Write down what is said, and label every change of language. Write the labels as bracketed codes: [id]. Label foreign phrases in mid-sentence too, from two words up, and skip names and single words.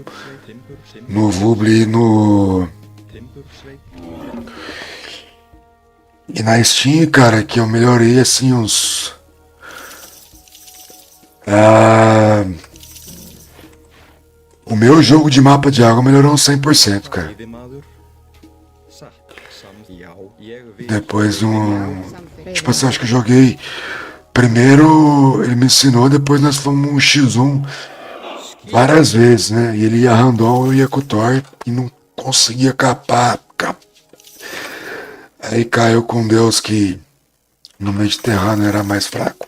[pt] No Vuble e no... [is] Timbursveit. [pt] E na Steam, cara, que eu melhorei assim uns... O meu jogo de mapa de água melhorou uns 100%, cara. [is] Veiðimaður. Satt. Já. Ég vil. [pt] Depois de um... [is] Samþykkt. [pt] Tipo assim, acho que eu joguei... Primeiro ele me ensinou, depois nós fomos um X1 várias vezes, né? E ele ia random, eu ia com o Thor e não conseguia capar. Aí caiu com Deus que no Mediterrâneo era mais fraco.